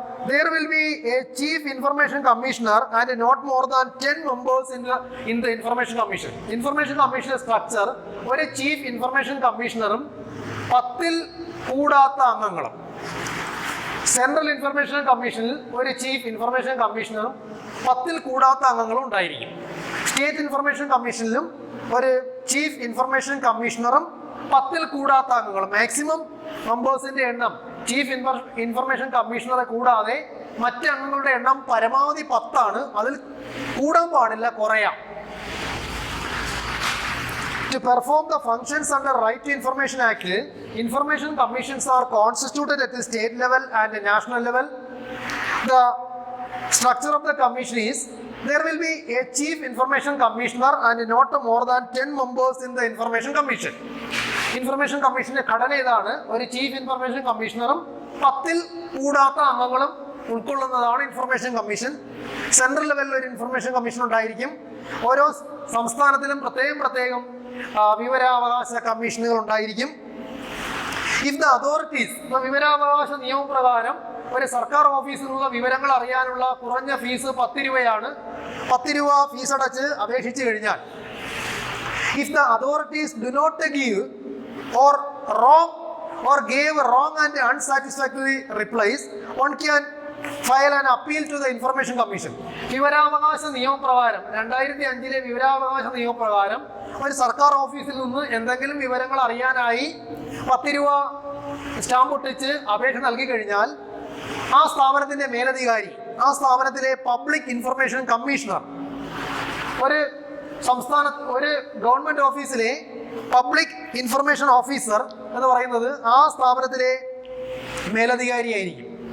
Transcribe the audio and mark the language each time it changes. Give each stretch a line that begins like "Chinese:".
English: There will be a chief information commissioner and not more than 10 members in the information commission. Information commission structure
Malayalam: ഒരു chief information കമ്മീഷണറും 10 കൂടാത്ത അംഗങ്ങളും. Central information കമ്മീഷനിൽ ഒരു chief information കമ്മീഷണറും 10 കൂടാത്ത അംഗങ്ങളും ഉണ്ടായിരിക്കും. State information കമ്മീഷനിലും ഒരു chief information കമ്മീഷണറും 10 കൂടാത്ത അംഗങ്ങളും. Maximum മെമ്പേഴ്സിന്റെ എണ്ണം chief information കമ്മീഷണറെ കൂടാതെ മറ്റ് അംഗങ്ങളുടെ എണ്ണം പരമാവധി 10 ആണ്. അതിൽ കൂടാൻ പാടില്ല, കുറയാം.
English: To perform the functions under Right to Information Act, information commissions are constituted at the state level and national level. The structure of the commission is there will be a chief information commissioner and not more than 10 members in the information commission.
Malayalam: Information കമ്മീഷന്റെ ഘടന ഇതാണ്. ഒരു chief information കമ്മീഷണറും 10 കൂടാത്ത അംഗങ്ങളും ഉൾക്കൊള്ളുന്നതാണ് information commission. Central ലെവലിൽ ഒരു information commission ഉണ്ടായിരിക്കും. ഓരോ സംസ്ഥാനത്തിലും പ്രത്യേകം വിവരാവകാശ കമ്മീഷനുകൾ ഉണ്ടായിരിക്കും.
English: if the authorities,
Malayalam: വിവരാവകാശ നിയമപ്രകാരം ഒരു സർക്കാർ ഓഫീസിൽ നിന്നുള്ള വിവരങ്ങൾ അറിയാനുള്ള കുറഞ്ഞ ഫീസ് 10 രൂപയാണ്. 10 രൂപ ഫീസ് അടച്ച് അപേക്ഷിച്ചു കഴിഞ്ഞാൽ,
English: if the authorities do not give or gave wrong and unsatisfactory replies, one can file an appeal to the Information Commission.
Malayalam: വിവരാവകാശ നിയമപ്രകാരം 2005 വിവരാവകാശ നിയമപ്രകാരം ഒരു സർക്കാർ ഓഫീസിൽ നിന്ന് എന്തെങ്കിലും വിവരങ്ങൾ അറിയാനായി 10 രൂപ സ്റ്റാമ്പ് ഒട്ടിച്ച് അപേക്ഷ നൽകി കഴിഞ്ഞാൽ ആ സ്ഥാപനത്തിന്റെ മേലധികാരി, ആ സ്ഥാപനത്തിലെ പബ്ലിക് ഇൻഫർമേഷൻ കമ്മീഷണർ, ഒരു ഗവൺമെന്റ് ഓഫീസിലെ പബ്ലിക് ഇൻഫർമേഷൻ ഓഫീസർ എന്ന് പറയുന്നത് ആ സ്ഥാപനത്തിലെ മേലധികാരിയായിരിക്കും.